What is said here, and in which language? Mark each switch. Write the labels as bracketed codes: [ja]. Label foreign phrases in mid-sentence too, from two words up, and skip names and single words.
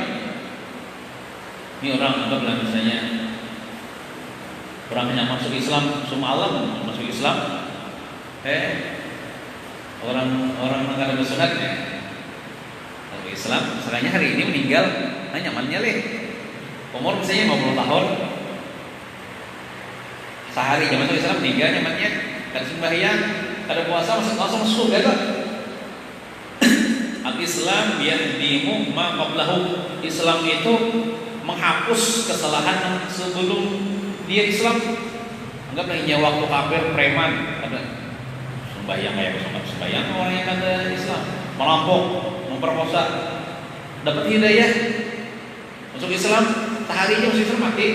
[id] Ini orang anggaplah misalnya orang yang masuk Islam, semua alam masuk Islam, orang negara bersunat ya, masuk Islam, misalnya hari ini meninggal, nyamannya leh, umur misalnya 50 tahun, sehari jam masuk Islam meninggal nyamannya, kada sembahyang, kada puasa, langsung masuk surga. [ar] الإسلام يهدم ما قبله. [id] Islam itu menghapus kesalahan sebelum dia Islam. Anggaplah ini waktu kafir preman ada sembahyang kayak sembahyang orang yang ada Islam, merampok, memperkosa, dapat hidayah, masuk Islam, seharinya masuk Islam mati.